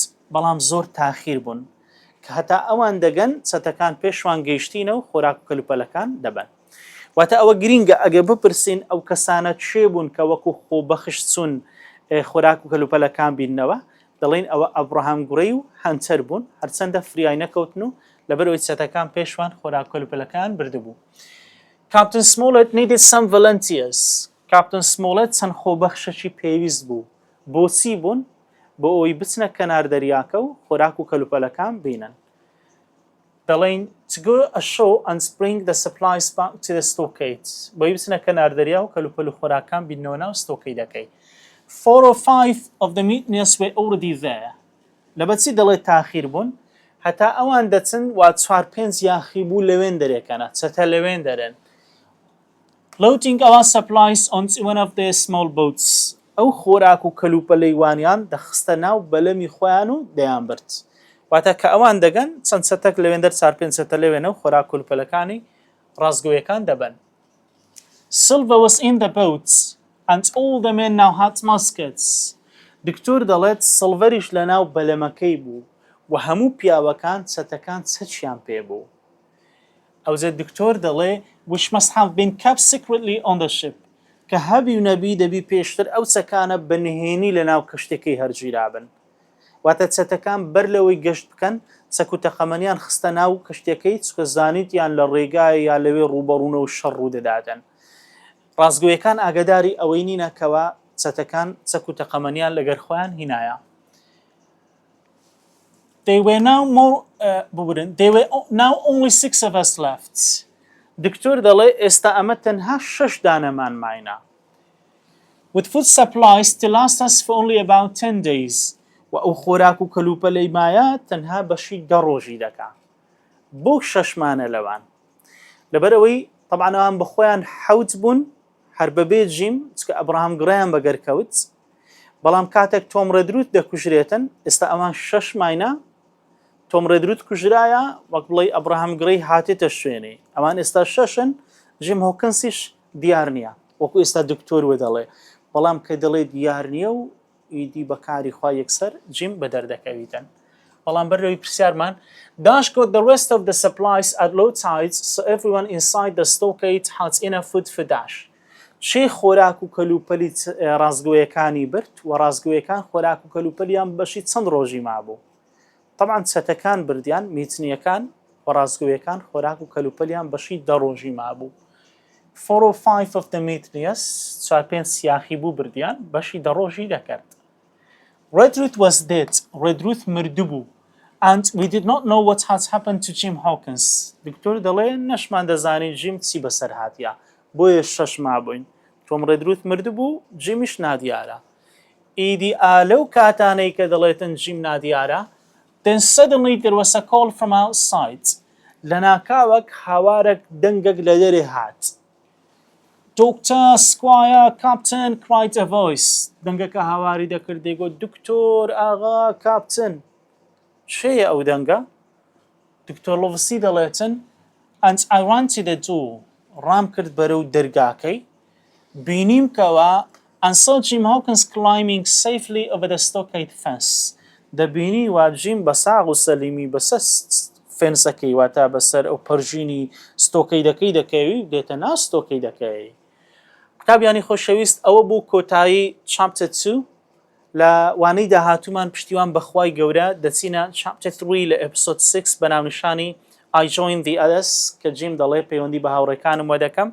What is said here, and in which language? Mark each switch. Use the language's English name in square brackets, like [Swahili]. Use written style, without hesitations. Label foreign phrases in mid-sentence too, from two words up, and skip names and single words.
[Central Kurdish] بەڵام زۆر تاخیر بوون کە هەتا ئەوان دەگەن چەتەکان پێشوان گەیشتینە و خۆراک و کەلوپەلەکان دەبن. واتە ئەوە گرینگە ئەگە بپرسین ئەو کەسانە چێ بوون کە وەکو خۆبەخش چوون خۆراک و کەلوپەلەکان بیننەوە، دەڵێن ئەوە ئەبراهام گڕی و هەنتەر بوون، هەرچەندە فریای نەکەوتن و لەبەرەوەی چەتەکان پێشوان خۆراک و کەلوپەلەکان بردبوو. [English] Captain Smollett needed some volunteers. [Central Kurdish] Captain Smollett چەند خۆبەخشەکی پێویست بوو. بۆچی بوون؟ بۆ ئەوەی بچنە کەنار دەریاکە و خۆراک و کەلوپەلەکان بینن. [English] دەڵێن to go ashore and bring the supplies back to the stockade. [Central Kurdish] بۆی بچنە کەنار دەریا و کەلوپەل و خۆراکان بینەوە ناو ستۆکەیدەکەی. [English] 4 or 5 of the mutineers were already there. [Central Kurdish] لەبەچی دەڵێت تاخیر بوون؟ هەتا ئەوان دەچن وا 4-5 یاخی بوو لەوێن دەرێکەنە، چەتە لەوێن دەرێن. [English] loading our supplies onto one of their small boats. [Central Kurdish] ئەو خۆراک و کەلوپەلەیوانیان دەخستە ناو بەلەمی خۆیان و دەیان برد. واتە کە ئەوان دەگەن چەند سەتەک لەوێن دەر 4-5 سەتە لەوێنە و خۆراک کەلوپەلەکانی ڕازگۆیەکان دەبن. [English] Silver was in the boats and all the men now had muskets. [Central Kurdish] دکتۆر دەڵێت سڵڤەریش لە ناو بەلەمەکەی بوو و هەموو پیاوەکان سەتەکان چەچیان پێ بوو. ئەوزێ دکتۆر دەڵێ [English] which must have been kept secretly on the ship. [Central Kurdish] کە هەبی و نەبی دەبی پێشتر ئەو چەکانە بەنهێنی لە ناو کەشتەکەی هەرگیرابن. واتە چەتەکان بەر لەوەی گەشت بکەن چەک و تەقەمەنیان خستە ناو کەشتەکەی چکە زانیتیان لە ڕێگای یا لەوێ ڕوبەڕوونە و شەڕ ڕوو دەداتن. ڕازگۆیەکان ئاگاداری ئەوەی نینەکەوە چەتەکان چەک و تەقەمەنیان لەگەر خۆیان هینایە. [English] They were now only 6 of us left. [Central Kurdish] دکتۆر دەڵێ ئێستا ئەمە تەنها 6 دانەمان ماینە. [English] With food supplies to last us for only about 10 days. [Central Kurdish] و ئەو خۆراک و کەلوپەلەی مایە تەنها بەشی 10 ڕۆژی دەکا. بۆ 6مانە لەوان. لەبەرەوەی طبعاً ئەوان بەخۆیان 7 بوون هەر بەبێ جیم چکە ئەبراهام گڕیان بەگەرکەوت. بەڵام کاتێک تۆم ڕێدروت دەکوژرێتن ئێستا ئەوان 6 ماینە تۆم ڕێدروت کوژرایە وەک بڵێ ئەبراهام گڕی هاتێتە شوێنێ. ئەوان ئێستا 6ن جیم هۆکنسیش دیار نییە وەکو ئێستا دکتۆر وە دەڵێ. بەڵام کە دەڵێ دیار نییە و ئیدی بەکاری خوا یەکسەر جیم بە دەردەکەویتن. بەڵام بەرەوەی پرسیارمان [English] Dash got the rest of the supplies at low tides so everyone inside the stockade had enough food for Dash. [Central Kurdish] چێ خۆراک و کەلوپەلی ڕازگۆیەکانی برد و ڕازگۆیەکان خۆراک و کەلوپەلیان بەشی چەند ڕۆژی مابوو. طبعاً چەتەکان بردیان میتنیەکان و ڕازگۆیەکان خۆراک و کەلوپەلیان بەشی 10 ڕۆژی مابوو. [English] 4 or 5 of the mutinies [Central Kurdish] 4-5 سیاخی بوو بردیان بەشی 10 ڕۆژی دەکرد. [English] Redruth was dead. Redruth مردوو. And we did not know what had happened to Jim Hawkins. [Central Kurdish] دکتۆر دەڵێ نەشمان دەزانین جیم چی بەسەر هاتیە. بۆیە 6 مابووین. تۆم ڕێدروت مردوو جیمیش نادیارە. ئیدی ئالەو کاتانەی کە دەڵێتن جیم نادیارە [English] Then suddenly there was a call from outside. [Central Kurdish] لەناکاوەک هاوارێک دەنگێک لە دەرێ هات. [English] Doctor, Squire, Captain, cried a voice. [Central Kurdish] دەنگەکە هاواری دەکرد دەیگوت دکتۆر ئاغا کاپتن. چێیە ئەو دەنگە؟ دکتۆر لۆڤسی دەڵێتن [English] And I ran to the door. [Central Kurdish] ڕام کرد بەرەو دەرگاکەی. بینیم کەوە [English] and saw Jim Hawkins climbing safely over the stockade fence. [Central Kurdish] دەبینی وا جیم بە ساغ و سەلیمی بەسەر فێنسەکەی واتە بەسەر ئەو پەرژینی ستۆکەیدەکەی دەکەوی دێتە ناو ستۆکەیدەکەی. قوتابیانی خۆشەویست ئەوە بوو کۆتایی chapter 2 لە وانەی داهاتوومان پشتیوان بەخوای گەورە دەچینە chapter 3 لە ئیپسۆد 6 بە ناونیشانی [English] I joined the others [Central Kurdish] کە جیم دەڵێ پەیوەندی بە هاوڕێکانم وە دەکەم.